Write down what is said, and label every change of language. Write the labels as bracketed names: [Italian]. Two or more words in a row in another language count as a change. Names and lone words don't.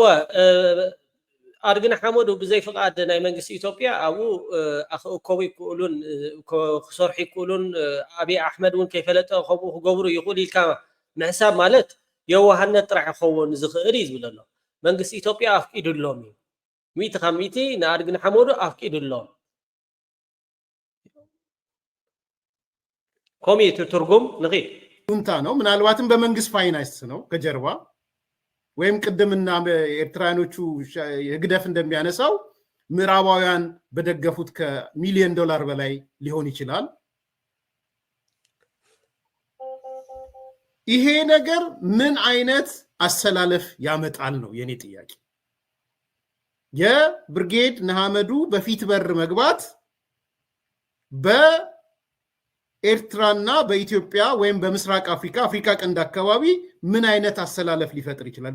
[Tigrinya] ኣድግን ሓመዱ ብዘይ ፍቃድ ናይ መንግስቲ ኢትዮጵያ ኣብኡ ክእከቡ ይክእሉን ክሰርሑ ይክእሉን ኣብይ ኣሕመድ እውን ከይፈለጠ ከምኡ ክገብሩ ይኽእሉ ኢልካ ምሕሳብ ማለት የዋህነት ጥራሕ ይኸውን ዝኽእል እዩ ዝብል ኣሎ። መንግስቲ ኢትዮጵያ ኣፍቂዱሎም እዩ ሚእቲ ካብ ሚእቲ ንኣድግን ሓመዱ ኣፍቂዱሎም ከምኡ እቲ ትርጉም ንኺድ [Amharic] ጁንታ ነው። ምናልባትም በመንግስት ፋይናንስ ነው ከጀርባ ወይም ቅድምና ኤርትራኖቹ ህግደፍ እንደሚያነሳው ምዕራባውያን በደገፉት ከሚሊዮን ዶላር በላይ ሊሆን ይችላል። ይሄ ነገር ምን አይነት አሰላለፍ ያመጣል ነው የኔ ጥያቄ። የብርጌድ ንሓመዱ በፊት በር መግባት በኤርትራና በኢትዮጵያ ወይም በምስራቅ አፍሪካ ቀንድ አካባቢ ምን አይነት አሰላለፍ ሊፈጥር ይችላል?